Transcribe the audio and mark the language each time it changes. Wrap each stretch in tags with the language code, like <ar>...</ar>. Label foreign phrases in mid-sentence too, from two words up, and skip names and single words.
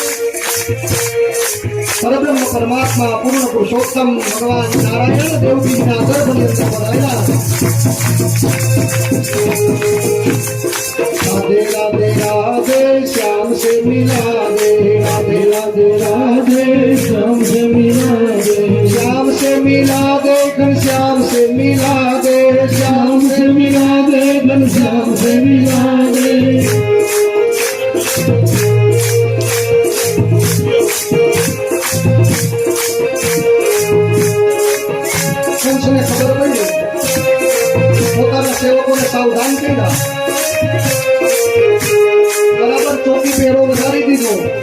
<gu>પરબ્રહ્મ પરમાત્મા પૂર્ણ પુરુષોત્તમ ભગવાન નારાયણ દેવકીના ગર્ભની અંદર ભરાયા.</gu> <hi>राधे राधे राधे श्याम से मिला दे, राधे राधे राधे श्याम से मिला दे, श्याम से मिला दे, घनश्याम से मिला दे, श्याम श्याम से मिला दे, घनश्याम से मिला दे.</hi> <gu>કંસને ખબર પડી, પોતાના સેવકોને સાવધાન કર્યા. બરાબર ચોકી પહેરો વધારી દીધો.</gu>